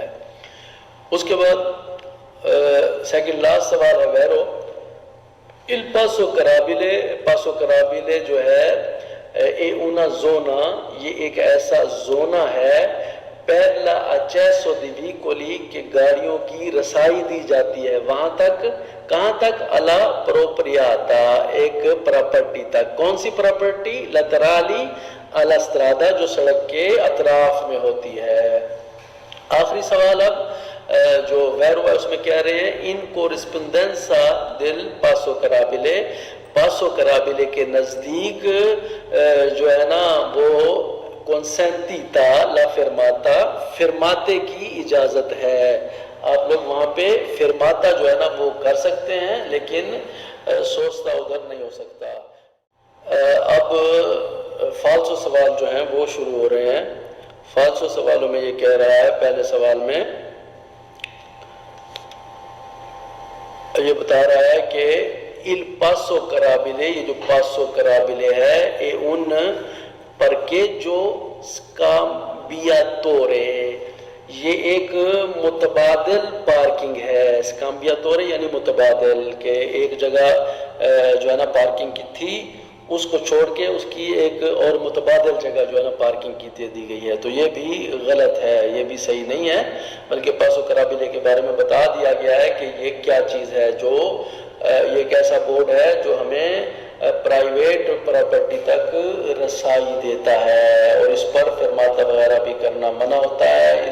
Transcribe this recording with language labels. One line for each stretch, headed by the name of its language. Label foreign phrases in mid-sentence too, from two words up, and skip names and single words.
Urdu: اس کے بعد سیکنڈ لاسٹ سوال ہے ویرو،
Italian: il passo carabile، passo carrabile
Urdu: جو ہے
Italian: e una zona,
Urdu: یہ ایک ایسا زونا ہے
Italian: per l'accesso di veicoli
Urdu: کہ گاڑیوں کی رسائی دی جاتی ہے وہاں تک. کہاں تک؟
Italian: alla proprietà
Urdu: ایک پراپرٹی تک. کون سی پراپرٹی؟
Italian: laterali alla strada
Urdu: جو سڑک کے اطراف میں ہوتی ہے. آخری سوال اب جو ویرو ہے اس میں کہہ رہے ہیں
Italian: in corrispondenza del passo carrabile. passo carrabile
Urdu: کے نزدیک جو ہے نا وہ
Italian: consentita la fermata
Urdu: فرماتے کی اجازت ہے. آپ لوگ وہاں پہ فرماتا جو ہے نا وہ کر سکتے ہیں لیکن سوچتا ادھر نہیں ہو سکتا. اب فالسو سوال جو ہیں وہ شروع ہو رہے ہیں. فالسو سوالوں میں یہ کہہ رہا ہے پہلے سوال میں یہ بتا رہا ہے کہ
Italian: il passo carabile
Urdu: یہ جو
Italian: passo carabile
Urdu: ہے
Italian: e un parcheggio scambiatore
Urdu: یہ ایک متبادل پارکنگ ہے. اسکامبیاتورے یعنی متبادل کہ ایک جگہ جو ہے نا پارکنگ کی تھی اس کو چھوڑ کے اس کی ایک اور متبادل جگہ جو ہے نا پارکنگ کی دے دی گئی ہے. تو یہ بھی غلط ہے, یہ بھی صحیح نہیں ہے. بلکہ
Italian: passo carrabile
Urdu: کے بارے میں بتا دیا گیا ہے کہ یہ کیا چیز ہے جو یہ ایک ایسا بورڈ ہے جو ہمیں پرائیویٹ پراپرٹی تک رسائی دیتا ہے اور اس پر فرماتا وغیرہ بھی کرنا منع ہوتا ہے.